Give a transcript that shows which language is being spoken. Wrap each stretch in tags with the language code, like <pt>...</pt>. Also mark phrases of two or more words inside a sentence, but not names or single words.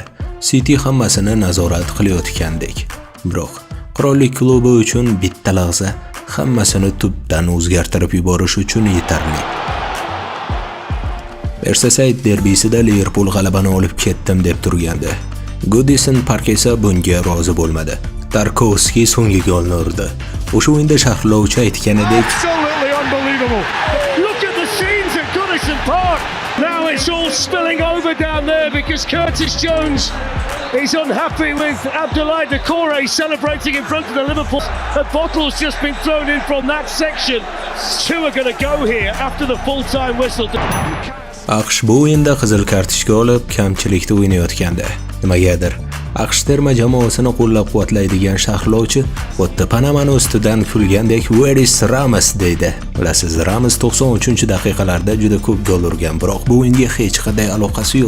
<uz>City hammasini nazorat qilayotgandek. Biroq qirollik klubi uchun bitta lahza hammasini tubdan o'zgartirib yuborish uchun yetarli. Merseyside derbisida Liverpool g'alabani olib ketdim deb turgandi. Goodison Park esa bunga rozi bo'lmadi. Tarkovski so'nggi golni urdi. O'sha o'yinda sharhlovchi aytganidek,</uz> <en>absolutely unbelievable. Look at the scenes at Goodison Park. Now it's all spilling over down there because Curtis Jones is unhappy with Abdoulaye Doucouré celebrating in front of the Liverpool. A bottle's just been thrown in from that section. Two are going to go here after the full-time whistle.</en> <uz>AQSh bu o'yinda qizil kartochka olib kamchilikda o'ynayotgandi. Nimagadir AQSh terma jamoasini qo'llab-quvvatlaydigan sharhlovchi xuddi Panamani ustidan kulgandek</uz> <en>"Where is Ramos?"</en> <uz>deydi. Bilasiz, Ramos 93-daqiqalarda juda ko'p gol urgan, biroq bu o'yinga hech qanday aloqasi yo'q.</uz>